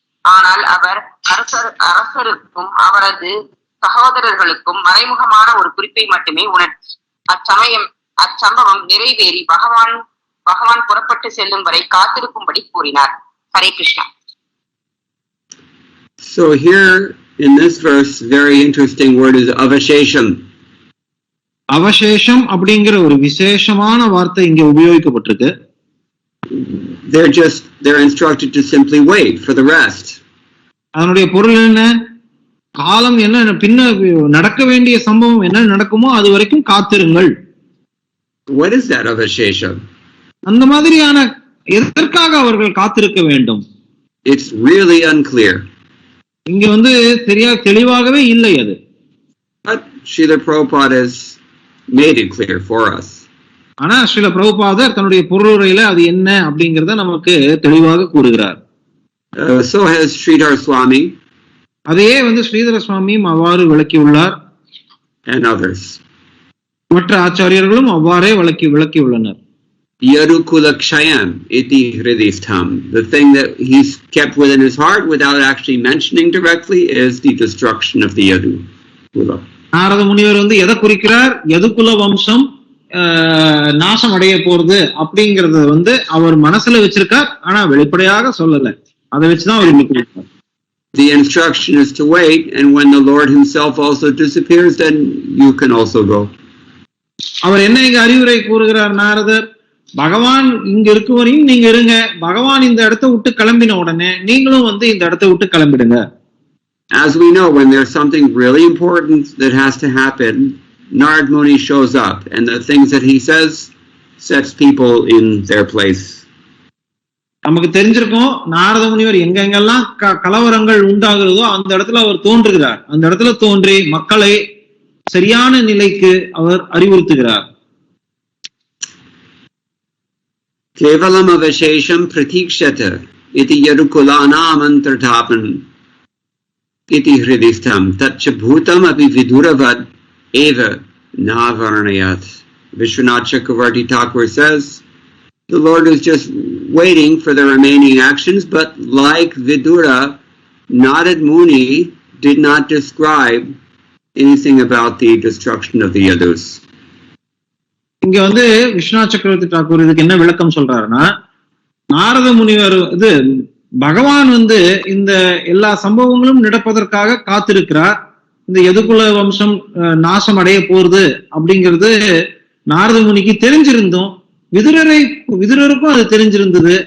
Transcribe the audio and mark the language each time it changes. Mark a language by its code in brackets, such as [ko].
[ta] ஆனால் அவர் அரசருக்கும் அவரது சகோதரர்களுக்கும் மறைமுகமான ஒரு குறிப்பை மட்டுமே உணர்த்தி அச்சம்பவம் நிறைவேறி பகவான் புறப்பட்டு செல்லும் வரை காத்திருக்கும்படி கூறினார். Hare Krishna. [en] So here in this verse, very interesting word is avashesham. [ta] அவசேஷம் அப்படிங்கிற ஒரு விசேஷமான வார்த்தை இங்க உபயோகிக்கப்பட்டிருக்கு. [en] They're instructed to simply wait for the rest. [ta] அதனுடைய பொருள் என்ன? காலம் என்ன பின்ன நடக்க வேண்டிய சம்பவம் என்ன நடக்குமோ அது வரைக்கும் காத்திருங்கள். [en] What is that avashesham? [ta] அந்த மாதிரியான எதற்காக அவர்கள் காத்திருக்க வேண்டும்? [en] It's really unclear. [ta] இங்க சரியா தெளிவாகவே இல்லை அது. [en] But Srila Prabhupada has made it clear for us. [ta] ஆனா ஸ்ரீல பிரபுபாதர் தன்னுடைய பொருளுரையில அது என்ன அப்படிங்கறத நமக்கு தெளிவாக கூறுகிறார். [en] So has Sridhar Swami. [ta] அதையே ஸ்ரீதர சுவாமியும் அவ்வாறு விளக்கியுள்ளார். [en] And others. [ta] மற்ற ஆச்சாரியர்களும் அவ்வாறே விளக்கியுள்ளனர். [sa] Yadukulakshayam iti hridistham. [en] The thing that he's kept within his heart without actually mentioning directly is the destruction of the Yadukula. [ta] Narada முனிவர் எதை குறிக்கிறார்? யதுகுல வம்சம் நாசம் அடைய போறது அப்படிங்கறத அவர் மனசுல வச்சிருக்கார், ஆனா வெளிப்படையாக சொல்லல. அதை வச்சுதான் அவர் குறிக்கிறார். [en] The instruction is to wait, and when the Lord himself also disappears, then you can also go. [ta] அவர் என்ன இங்க அறிவுரை கூறுகிறார் நாரதர்? பகவான் இங்க இருக்கும் வரையும் நீங்க இருங்க, பகவான் இந்த இடத்தை விட்டு கிளம்பின உடனே நீங்களும் இந்த இடத்தை விட்டு கிளம்பிடுங்க. [en] As we know, when there's something really important that has to happen, Narad Muni shows up, and the things that he says sets people in their place. [ta] நமக்கு தெரிஞ்சிருக்கும், நாரத முனிவர் எங்கெங்கெல்லாம் கலவரங்கள் உண்டாகிறதோ அந்த இடத்துல அவர் தோன்றுகிறார். அந்த இடத்துல தோன்றி மக்களை சரியான நிலைக்கு அவர் அறிவுறுத்துகிறார். [sa] Kevalam avashesham pratikshata iti yadukulanam antarthapan iti hridistham tatcha bhutam api viduravad eva navarnayat. [en] Vishwanath Chakravarti Thakur says, the Lord is just waiting for the remaining actions, but like Vidura, Narad Muni did not describe anything about the destruction of the Yadus. [ta] இங்க விஸ்வநாத் சக்கரவர்த்தி டாக்கூர் இதுக்கு என்ன விளக்கம் சொல்றாருன்னா, நாரத முனிவர் பகவான் இந்த எல்லா சம்பவங்களும் நடப்பதற்காக காத்திருக்கிறார். இந்த யதுகுல வம்சம் நாசம் அடைய போறது அப்படிங்கிறது நாரத முனிக்கு தெரிஞ்சிருந்தோம், விதுரருக்கும் அது தெரிஞ்சிருந்தது.